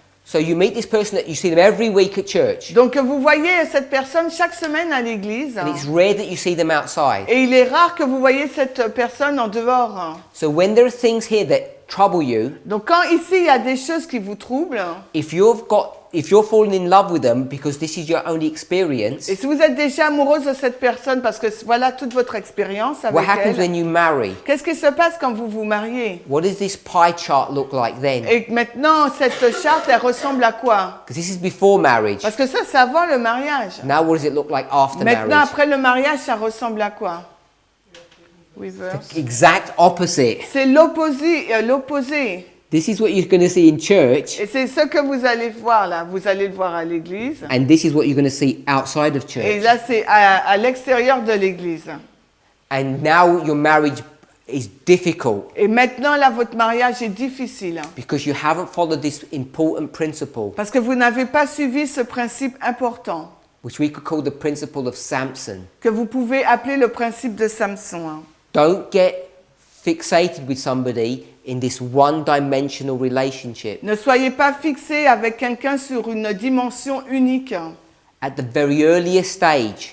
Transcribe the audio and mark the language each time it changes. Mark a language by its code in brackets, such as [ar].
[en] So you meet this person that you see them every week at church, [fr] Donc vous voyez cette personne chaque semaine à l'église. [en] and it's rare that you see them outside. [fr] Et il est rare que vous voyez cette personne en dehors. [en] So when there are things here that trouble you, [fr] Donc quand ici il y a des choses qui vous troublent, [en] if you're falling in love with them because this is your only experience, [fr] et si vous êtes déjà amoureuse de cette personne parce que voilà toute votre expérience [en] what [fr] avec [en] happens [fr] elle, [en] when you marry? [fr] qu'est-ce qui se passe quand vous vous mariez? [en] What does this pie chart look like then? [fr] Et maintenant cette charte elle ressemble à quoi? [en] Because this is before marriage. [fr] Parce que ça c'est avant le mariage. [en] Now what does it look like after [fr] Maintenant [en] marriage? [fr] après le mariage ça ressemble à quoi? [en] Reverse. Exact opposite. [fr] C'est l'opposé. [en] This is what you're going to see in church, [fr] Et c'est ce que vous allez voir là. Vous allez le voir à l'église. [en] and this is what you're going to see outside of [fr] Et [en] church. [fr] là, c'est à l'extérieur de l'église. [en] And now your marriage is difficult [fr] Et maintenant, là, votre mariage est difficile. [en] because you haven't followed this important principle, [fr] Parce que vous n'avez pas suivi ce principe important, [en] which we could call the principle of Samson. [fr] que vous pouvez appeler le principe de Samson. Hein. [en] Don't get fixated with somebody in this one-dimensional relationship. [fr] Ne soyez pas fixé avec quelqu'un sur une dimension unique. [en] At the very earliest stage,